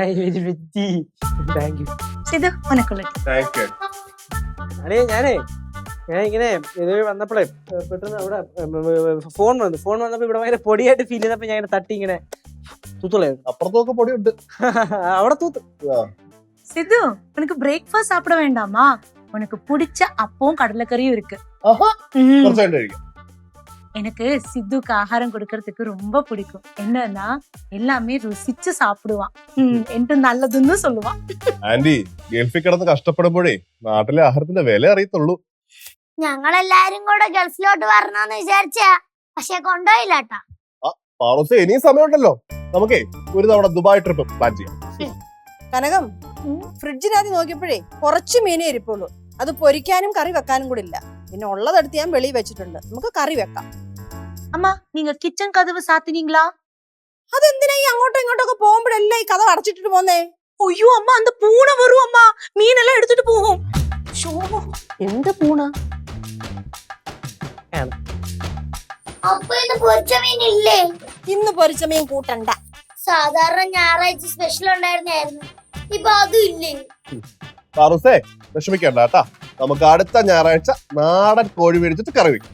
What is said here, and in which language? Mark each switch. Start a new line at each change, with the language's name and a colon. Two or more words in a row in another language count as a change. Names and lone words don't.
English: thank you.
Malayalam: ഇത് ഉനക്കുള്ള. ഞാനേ ഞാൻ ഇങ്ങനെ ഇതുവഴി വന്നപ്പോഴേ പെട്ടെന്ന് അവിടെ ഫോൺ വന്നപ്പോ ഇവിടെ ഭയങ്കര പൊടിയായിട്ട് ഫീൽ ചെയ്തപ്പോ ഞാൻ ഇങ്ങനെ തട്ടി ഇങ്ങനെ തൂത്തുള്ളായിരുന്നു. അപ്പുറത്തൊക്കെ പൊടിയുണ്ട്. അവിടെ തൂത്ത്.
Tamil: சித்து உனக்கு பிரேக்ஃபாஸ்ட் சாப்பிட வேண்டாமா? உனக்கு பிடிச்ச அப்பவும் கடலைக்கறியும் இருக்கு.
Malayalam: കുറച്ചായിട്ട് കഴിക്കാം.
Tamil: எனக்கு சித்துக்கு ஆகாரம் கொடுக்கறதுக்கு ரொம்ப பிடிக்கும். என்னன்னா எல்லாமே ருசிச்சு சாப்பிடுவான். என்று நல்லதுன்னு சொல்லுவான்.
Malayalam: ആന്റി ഗൾഫിൽ കിടന്ന് കഷ്ടപ്പെടുമ്പോഴേ നാട്ടിലെ ആഹാരത്തിന്റെ വില അറിയത്തുള്ളൂ. ഞങ്ങളെല്ലാരും കൂടെ ഗൾഫിലോട്ട് വരണമെന്ന് വിചാരിച്ചാ, പക്ഷെ കൊണ്ടുപോയില്ലാട്ടാ. പാറൂസേ ഇനിയും സമയമുണ്ടല്ലോ, നമുക്കേ ഒരു തവണ ദുബായ്
English: trip plan
Malayalam: ചെയ്യാം. കനകം, ഫ്രിഡ്ജിനകത്ത് നോക്കിയപ്പോഴേ കുറച്ച് മീനേ ഇരിപ്പുള്ളൂ. അത് പൊരിക്കാനും കറി വെക്കാനും കൂടി ഇല്ല. പിന്നെ ഉള്ളതെടുത്ത് ഞാൻ വെളിയിൽ വെച്ചിട്ടുണ്ട്. നമുക്ക് കറി വെക്കാം.
Tamil: அம்மா நீங்க கிச்சன் கதவு சாத்தினீங்களா?
Malayalam: അതെന്തിനാ ഈ അങ്ങോട്ടും ഇങ്ങോട്ടൊക്കെ പോകുമ്പോഴല്ലേ ഈ കഥ അടച്ചിട്ടിട്ട് പോന്നേ?
Tamil: ஐயோ அம்மா அந்த பூனை வரும் அம்மா, மீனெல்லாம் எடுத்துட்டு போகும்.
Malayalam: എന്ത് പൂണ? അപ്പൊ ഇന്ന് പൊരിച്ച മീനില്ലേ? ഇന്ന് പൊരിച്ച മീൻ കൂട്ടണ്ട. സാധാരണ ഞായറാഴ്ച സ്പെഷ്യൽ ഉണ്ടായിരുന്നായിരുന്നു, ഇപ്പൊ അതും ഇല്ലേ? പാറൂസേ വിഷമിക്കണ്ട കേട്ടാ, നമുക്ക് അടുത്ത ഞായറാഴ്ച നാടൻ കോഴി മേടിച്ചിട്ട് കറി വെക്കും.